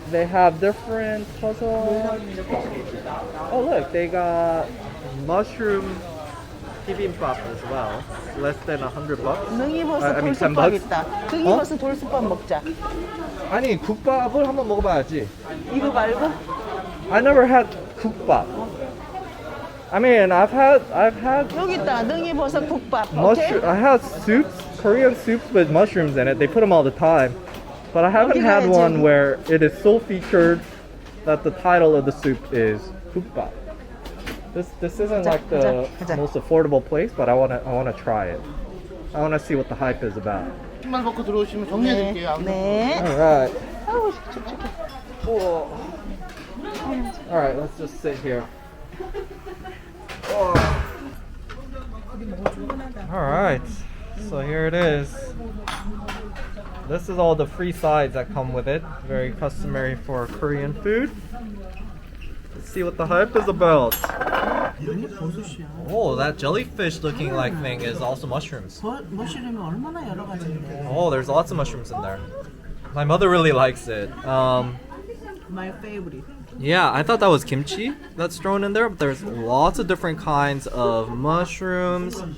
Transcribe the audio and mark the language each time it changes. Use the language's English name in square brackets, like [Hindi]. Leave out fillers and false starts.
[English] They have different puzzles. Oh look, they got mushroom bibimbap as well. Less than $100. [Korean] 능이버섯 [English] I mean, $10 [Korean] 돌솥밥 있다. 능이버섯 돌솥밥 먹자. 아니 국밥을 한번 먹어봐야지. 이거 말고? [English] I never had 국밥. I mean, I've had [Korean] 여기 있다. 능이버섯 국밥. [English] mushroom. I had soups, Korean soups with mushrooms in it. They put them all the time, but I haven't [Korean] 여기 [English] had [Korean] 가야지. [English] one where it is so featured that the title of the soup is 국밥. This isn't like the [Korean] 가자. [English] most affordable place, but I wanna try it. I wanna see what the hype is about. [Korean] 신발 벗고 들어오시면 정리해드릴게요. 네. [English] All right. [Korean] 아우 촉촉해. [English] Cool. Alright, let's just sit here. Alright, so here it is. This is all the free sides that come with it. Very customary for Korean food. Let's see what the hype is about. Oh, that jellyfish looking like thing is also mushrooms. [Korean] 머쉬룸이 얼마나 여러 가지인데. [English] Oh, there's lots of mushrooms in there. My mother really likes it. My favorite. Yeah, I thought that was kimchi that's thrown in there, but there's lots of different kinds of mushrooms.